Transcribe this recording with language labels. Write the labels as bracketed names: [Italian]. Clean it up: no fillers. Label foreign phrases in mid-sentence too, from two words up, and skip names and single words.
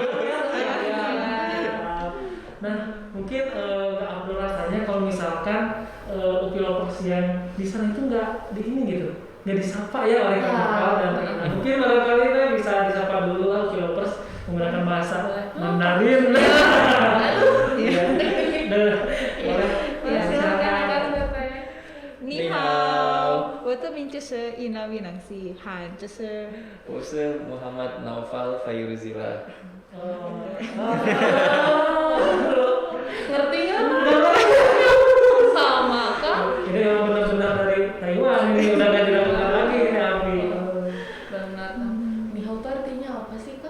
[Indonesian] Nah, mungkin nggak Abdul rasanya kalau misalkan UPI Lovers yang di sana itu nggak di ini gitu, nggak disapa ya oleh kakak dan teman-teman. Mungkin barangkali kita bisa disapa dulu lah UPI Lovers menggunakan bahasa Mandarin. Iya. Boleh. Ya, silakan Kak Teteh. [Chinese] 你好，我的名就是伊娜维南西汉，就是我是 Muhammad Naufal Fayruzila. [Indonesian] Ngerti nggak? Sama kan? Ini yang benar-benar dari Taiwan ini udah nggak diragukan lagi ini Api. Benar. Nihau itu artinya apa sih Kak?